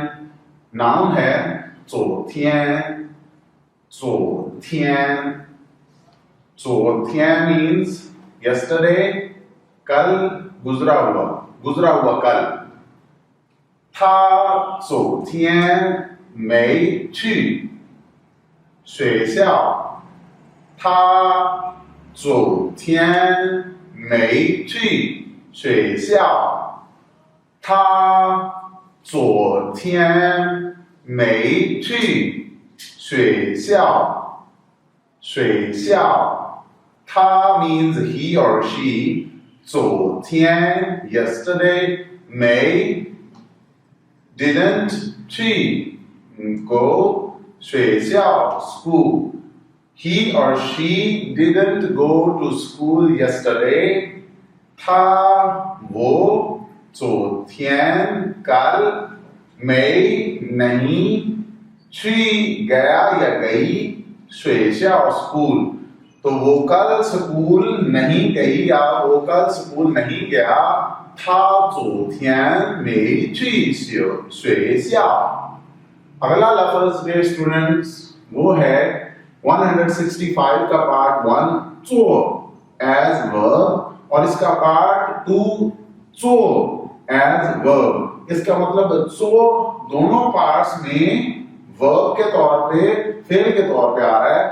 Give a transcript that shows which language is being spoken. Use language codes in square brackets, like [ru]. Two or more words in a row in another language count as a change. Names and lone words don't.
[hi] नाउन है [zh] 昨天 [en] means yesterday, [hi] कल, गुजरा हुआ कल। [zh] 他昨天没去学校，他昨天没去学校，他昨天没去学校。学校，他 [en] means he or she。昨天 yesterday， 没 didn't， 去 go， 学校 school。He or she didn't go to school yesterday。 [hi] 他वो昨天 कल没 नहीं 去 गया या गई 学校 स्कूल। तो वो कल स्कूल नहीं गई या वो कल स्कूल नहीं गया। [zh] 他昨天没去学校。 [hi] अगला लफ्ज मेरे स्टूडेंट्स वो है 165 का पार्ट 1 ज़ो [en] as verb [hi] और इसका पार्ट 2 ज़ो [en] as verb. [hi] इसका मतलब ज़ो दोनों पार्ट्स में वर्ब के तौर पे, फेल के तौर पे आ रहा है।